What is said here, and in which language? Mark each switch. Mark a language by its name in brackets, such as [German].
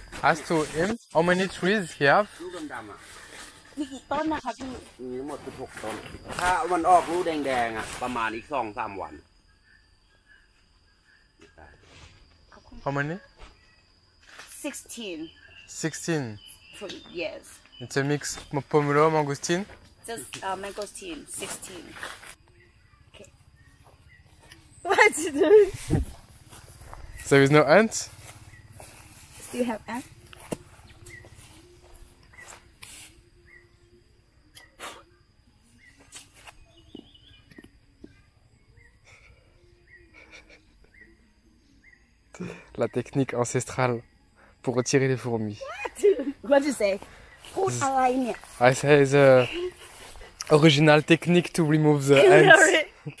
[English] As to him, how many trees he have? [Thai] ลูกดำๆอะ มีกี่ต้นนะคะพี่ มีทั้งหมด16 ต้น ถ้ามันออกลูกแดงๆอะประมาณอีก 2-3 วัน [English] How many? 16 16. for yes It's a mix pomelo, mangosteen. just mangosteen 16 okay what you doing There is no ants? still have ant [French] La technique ancestrale pour retirer les fourmis. [English] what you say [Thai] พูดอะไรเนี่ย [English] I say the original technique to remove the ants.